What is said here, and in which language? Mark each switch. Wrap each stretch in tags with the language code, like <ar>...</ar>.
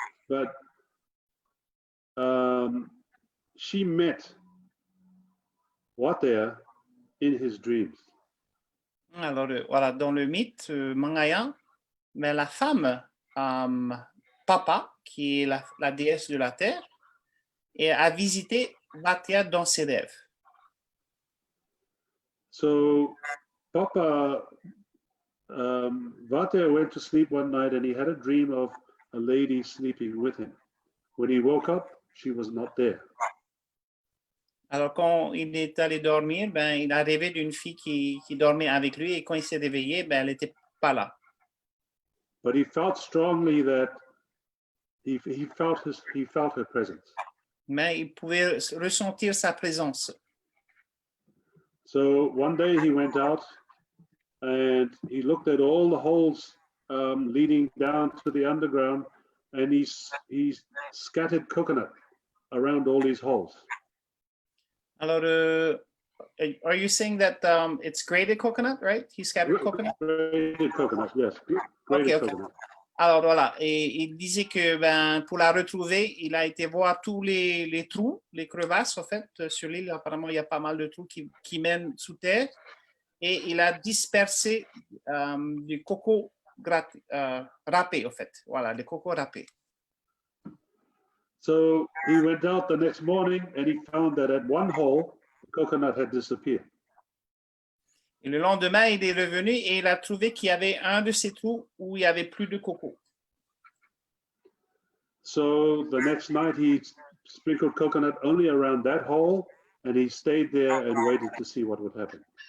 <en>But she met Vatea in his dreams.</en> <fr>Alors, voilà, dans le mythe Mangaia, mais la femme Papa, qui est la déesse de la terre, et a visité Vatea dans ses rêves.</fr> <en>So Papa, Vatea went to sleep one night and he had a dream of a lady sleeping with him. When he woke up, she was not there.</en> <fr>Alors, quand il est allé dormir, ben, il a rêvé d'une fille qui dormait avec lui et quand il s'est réveillé, ben, elle n'était pas là.</fr> <en>But he felt strongly that he felt her presence.</en> <fr>Mais il pouvait ressentir sa présence.</fr> <en>So one day he went out and he looked at all the holes leading down to the underground, and he scattered coconut around all these holes. Alors, are you saying that it's grated coconut, right? He scattered coconut? Grated coconut, yes. Grated Okay. coconut.</en> <fr>Alors voilà, et il disait que ben, pour la retrouver, il a été voir tous les trous, les crevasses, en fait, sur l'île. Apparemment, il y a pas mal de trous qui mènent sous terre. Et il a dispersé du coco râpé, en fait. Voilà, le coco râpé.</fr> <en>So he went out the next morning and he found that at one hole, the coconut had disappeared.</en> <fr>Et le lendemain, il est revenu et il a trouvé qu'il y avait un de ces trous où il n'y avait plus de coco.</fr> <en>So the next night, he sprinkled coconut only around that hole, and he stayed there and waited to see what would happen.</en>